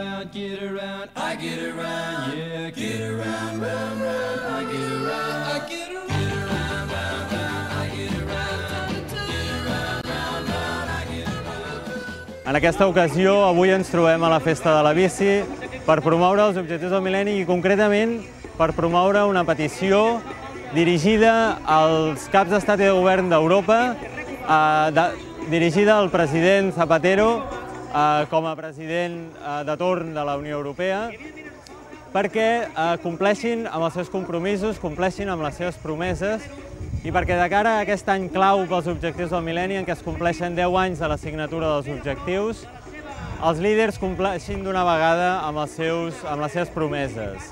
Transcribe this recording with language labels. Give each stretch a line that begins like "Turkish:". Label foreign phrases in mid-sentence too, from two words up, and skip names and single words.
English: get around, I get around, yeah, get around, round, round, I get around, I get around, round, round, I get around, get around, round, round, I get around.
Catalan: En aquesta ocasió, avui ens trobem a la Festa de la Bici per promoure els objectius del mil·lenni i concretament per promoure una petició dirigida als caps d'estat i de govern d'Europa, dirigida al president Zapatero com a president de torn de la Unió Europea, perquè compleixin amb els seus compromisos, compleixin amb les seves promeses i perquè de cara a aquest any clau pels objectius del mil·lenni, en què es compleixen 10 anys de la signatura dels objectius, els líders compleixin d'una vegada amb les seves promeses.